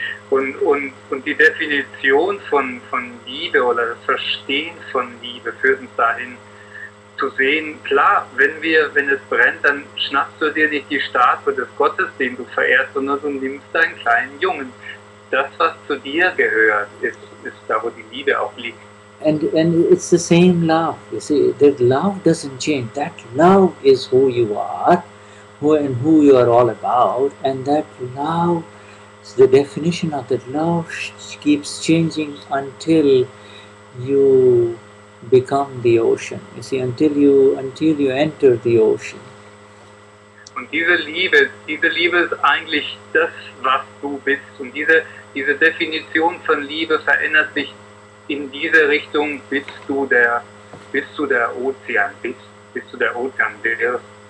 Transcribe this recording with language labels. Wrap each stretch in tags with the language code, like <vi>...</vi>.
<de>Und die Definition von Liebe oder das Verstehen von Liebe führt uns dahin, zu sehen, klar, wenn es brennt, dann schnappst du dir nicht die Statue des Gottes, den du verehrst, sondern du nimmst deinen kleinen Jungen. Das, was zu dir gehört, ist da, wo die Liebe auch liegt.</de> <en>And it's the same love. You see, that love doesn't change. That love is who you are, who you are all about, and that love, the definition of that love keeps changing until you become the ocean. You see, until you enter the ocean.</en> <de>Und diese Liebe ist eigentlich das, was du bist. Und diese Definition von Liebe verändert sich in diese Richtung, bis du der Ozean bist, bis du der Ozean wirst.</de>